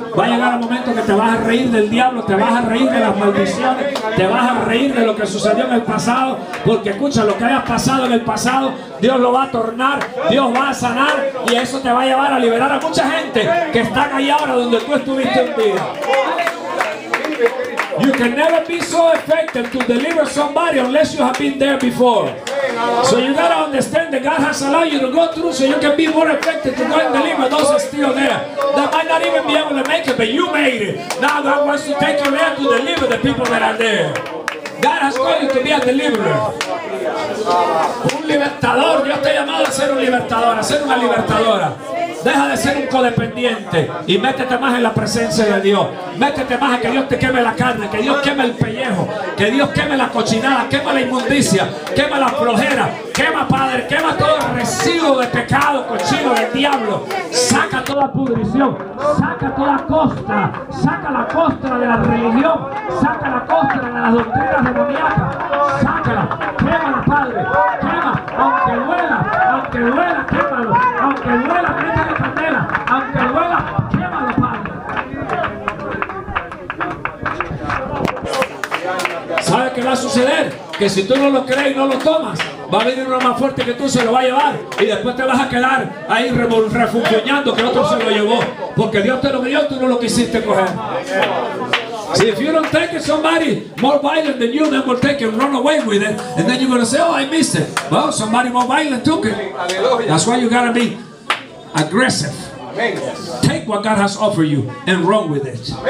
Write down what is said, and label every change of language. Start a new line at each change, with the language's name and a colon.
Spanish: Va a llegar el momento que te vas a reír del diablo, te vas a reír de las maldiciones, te vas a reír de lo que sucedió en el pasado, porque escucha, lo que haya pasado en el pasado, Dios lo va a tornar, Dios va a sanar, y eso te va a llevar a liberar a mucha gente que están ahí ahora donde tú estuviste en vida.
English: You can never be so effective to deliver somebody unless you have been there before. So you gotta understand that God has allowed you to go through so you can be more effective to go and deliver those are still there. That might not even be able to make it, but you made it. Now God wants to take you there to deliver the people that are there. God has called you to be a deliverer.
Spanish: Un libertador. Dios te ha llamado a ser un libertador, a ser una libertadora. Deja de ser un codependiente y métete más en la presencia de Dios. Métete más a que Dios te queme la carne, que Dios queme el pellejo, que Dios queme la cochinada, quema la inmundicia, quema la flojera, quema, Padre, quema todo el residuo de pecado, cochino del diablo. Saca toda pudrición, saca toda costra, saca la costra de la religión, saca la costra de las doctrinas demoníacas, sácala, quémala, Padre, quema, aunque duela, quémalo, aunque duela, métele candela, aunque duela, quémalo, Padre. ¿Sabes qué va a suceder? Que si tú no lo crees y no lo tomas, va a venir uno más fuerte que tú, se lo va a llevar, y después te vas a quedar ahí refunfuñando que otro se lo llevó, porque Dios te lo dio, tú no lo quisiste coger.
English: See, if you don't take it, somebody more violent than you then will take it and run away with it, and then you're going to say, oh, I missed it. Well, somebody more violent took it. That's why you got to be aggressive. Take what God has offered you and run with it.